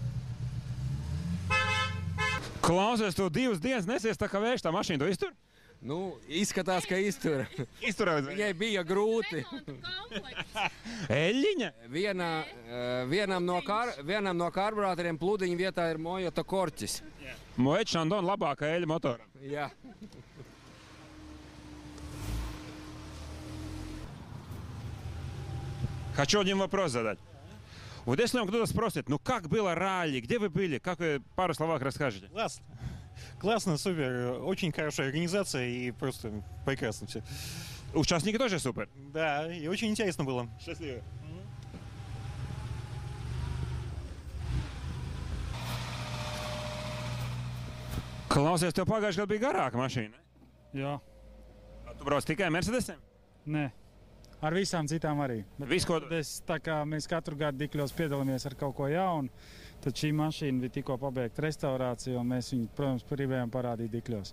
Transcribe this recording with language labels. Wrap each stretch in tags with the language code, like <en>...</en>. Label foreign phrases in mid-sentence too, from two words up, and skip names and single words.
<lv>Klausies, tu 2 dienas nesies tā kā vējš, tā mašīna to iztur? Nu, izskatās, ka iztur. Izturēs. Viņai bija grūti. Eļļiņa? Vienam no karburātoriem pludiņa vietā ir Mojota korķis. Moet Šandon labākā eļļa motora. Jā.</lv> <ru>Хочу один вопрос задать. Вот если вам кто-то спросит, ну как было ралли, где вы были, как вы пару словах расскажете? Классно. Классно, супер. Очень хорошая организация и просто прекрасно все. Участники тоже супер. Да, и очень интересно было. Счастливо.</ru> <lv>Klausies, tev pagājušajā gadā bija garāka mašīna. Jā, Tu brauc tikai Mercedesiem? nē. Ar visām citām arī. Visu, ko... Tā kā mēs katru gadu Dikļos piedalāmies ar kaut ko jaunu, tad šī mašīna bija tikko pabeigta restaurācija, un mēs viņu, protams, gribējām parādīt Dikļos.</lv>